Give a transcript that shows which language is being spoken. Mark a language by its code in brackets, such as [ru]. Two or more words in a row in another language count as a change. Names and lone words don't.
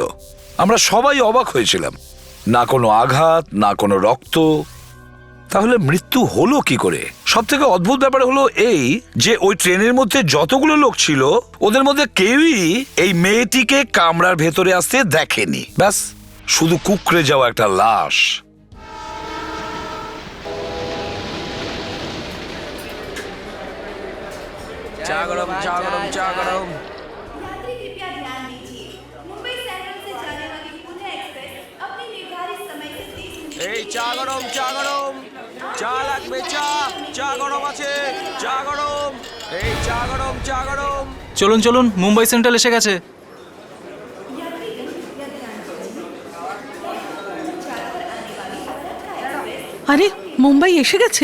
[bn] আমরা সবাই অবাক হয়েছিলাম, না কোনো আঘাত, না কোনো রক্ত। তাহলে মৃত্যু হলো কি করে? সব থেকে অদ্ভুত ব্যাপার হলো এই যে ওই ট্রেনের মধ্যে যতগুলো লোক ছিল ওদের মধ্যে কেউই এই মেয়েটিকে কামরার ভেতরে আসতে দেখেনি। ব্যাস, শুধু কুঁকড়ে যাওয়া একটা লাশ। [mr] चा गरम चा गरम चा गरम। [hi] यात्री कृपया ध्यान दीजिए, मुंबई सेंट्रल से जाने वाली पुणे एक्सप्रेस अपने निर्धारित समय से 30 मिनट [bn] এই চা গরম চা গরম। চা লাগবে, চা চা গরম আছে, চা গরম। এই চা গরম চা গরম। চলুন চলুন, মুম্বাই সেন্ট্রাল এসে গেছে। আরে মুম্বাই এসে গেছে।